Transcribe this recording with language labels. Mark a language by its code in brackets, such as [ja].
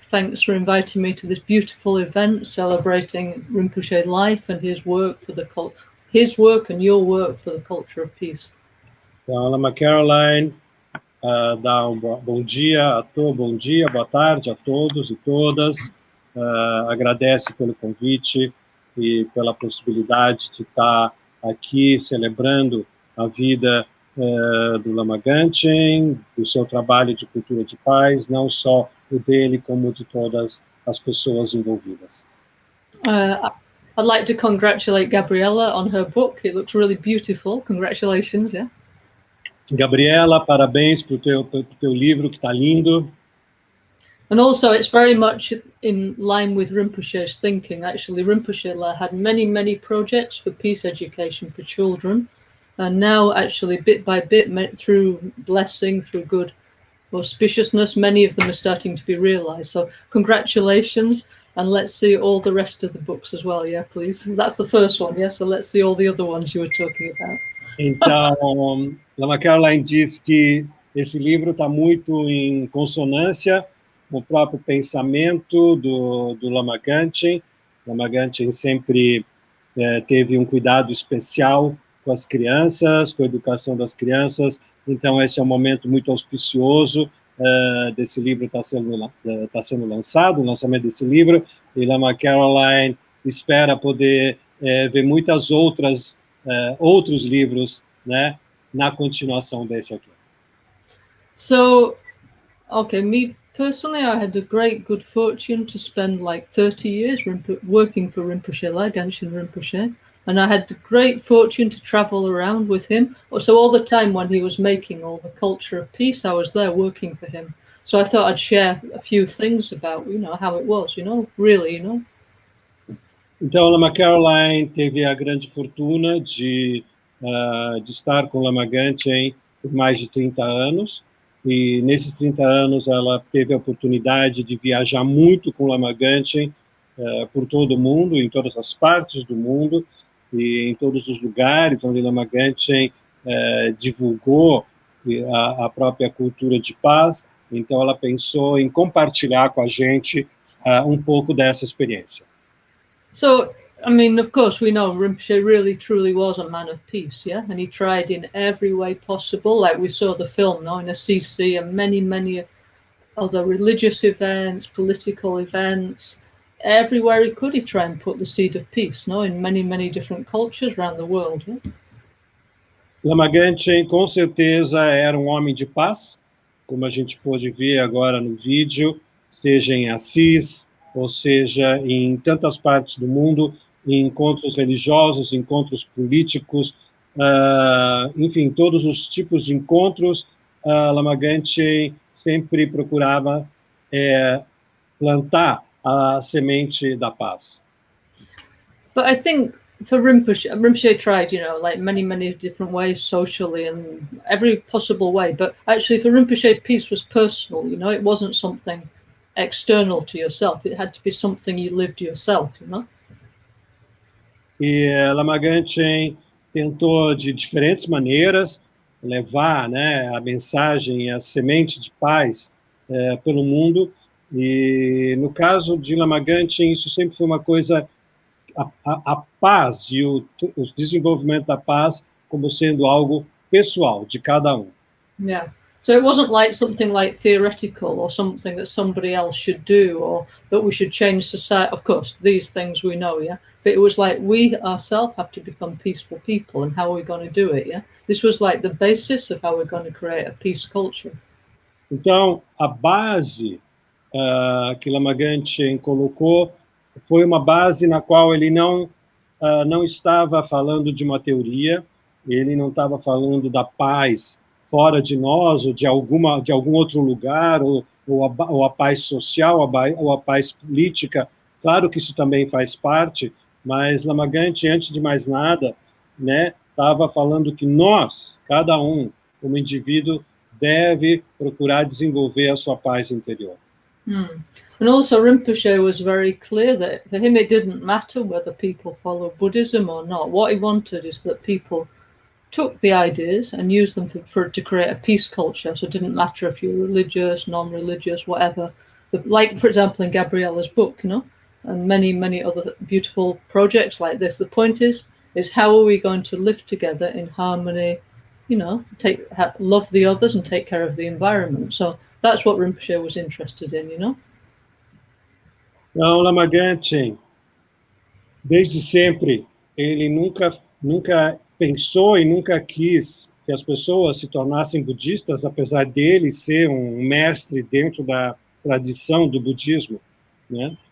[en] Thanks for inviting me to this beautiful event celebrating Rinpoche's life and his work for the his work and your work for the culture of peace. [pt] Então, Lama Caroline dá bom dia, boa tarde a todos e todas. Agradece pelo convite e pela possibilidade de estar aqui celebrando a vida do Lama Gangchen, do seu trabalho de cultura de paz, não só o dele, como de todas as pessoas envolvidas. [en] I'd like to congratulate Gabriella on her book. It looks really beautiful. Congratulations, yeah. [pt] Gabriela, parabéns pro teu livro, que está lindo. [en] And also, it's very much in line with Rinpoche's thinking. Actually, Rinpoche had many projects for peace education for children. And now, actually, bit by bit, through blessing, through good auspiciousness, many of them are starting to be realized. So congratulations, and let's see all the rest of the books as well, yeah, please. That's the first one, yeah? So let's see all the other ones you were talking about. [pt] Então, Lama Caroline diz que esse livro está muito em consonância com o próprio pensamento do Lama Gangchen. Lama Gangchen sempre teve um cuidado especial com as crianças, com a educação das crianças, então esse é um momento muito auspicioso desse livro está sendo lançado, o lançamento desse livro, e Lama Caroline espera poder ver muitas outros livros, né, na continuação desse aqui. [en] So, okay, me personally, I had a great good fortune to spend like 30 years working for Rinpoche, Gangchen Rinpoche. And I had the great fortune to travel around with him. So all the time when he was making all the culture of peace, I was there working for him. So I thought I'd share a few things about, how it was, really. [pt] Então, Lama Caroline teve a grande fortuna de estar com Lama Gangchen por mais de 30 anos, e nesses 30 anos ela teve a oportunidade de viajar muito com Lama Gangchen por todo o mundo, em todas as partes do mundo, e em todos os lugares onde Lama Gangchen divulgou a própria cultura de paz. Então, ela pensou em compartilhar com a gente um pouco dessa experiência. [en] So, I mean, of course, we know Rinpoche really, truly was a man of peace, yeah? And he tried in every way possible, like we saw the film, no, in Assisi and many, many other religious events, political events. Everywhere he could, he tried and put the seed of peace, no, in many, many different cultures around the world, yeah? [pt] Lama Gangchen, com certeza, era um homem de paz, como a gente pôde ver agora no vídeo, seja em Assis, ou seja, em tantas partes do mundo, em encontros religiosos, encontros políticos, enfim, todos os tipos de encontros, Lama Gangchen sempre procurava plantar a semente da paz. [en] But I think for Rinpoche tried, you know, like many different ways socially and every possible way. But actually for Rinpoche, peace was personal, you know, it wasn't something external to yourself. It had to be something you lived yourself, you know? [pt] E Lama Gangchen tentou de diferentes maneiras levar, né, a mensagem, a semente de paz pelo mundo. E no caso de Lama Gangchen, isso sempre foi uma coisa, a paz e o desenvolvimento da paz como sendo algo pessoal de cada um. [en] Yeah. So it wasn't like something like theoretical or something that somebody else should do or that we should change society. Of course, these things we know, yeah? But it was like we ourselves have to become peaceful people, and how are we going to do it, yeah? This was like the basis of how we're going to create a peace culture. [pt] Então, a base que Lama Gangchen colocou foi uma base na qual ele não estava falando de uma teoria, ele não estava falando da paz fora de nós, ou de algum outro lugar, ou a paz social, ou a paz política. Claro que isso também faz parte, mas Lama Gangchen, antes de mais nada, né, estava falando que nós, cada um, como indivíduo, deve procurar desenvolver a sua paz interior. [en] And also Rinpoche was very clear that for him it didn't matter whether people follow Buddhism or not. What he wanted is that people took the ideas and used them to create a peace culture. So it didn't matter if you're religious, non-religious, whatever. Like, for example, in Gabriella's book, you know, and many other beautiful projects like this. The point is how are we going to live together in harmony, you know, love the others and take care of the environment. So that's what Rinpoche was interested in, you know. [pt] Então, Lama Gangchen, desde sempre, ele nunca pensou e nunca quis que as pessoas se tornassem budistas, apesar dele ser um mestre dentro da tradição do budismo, né?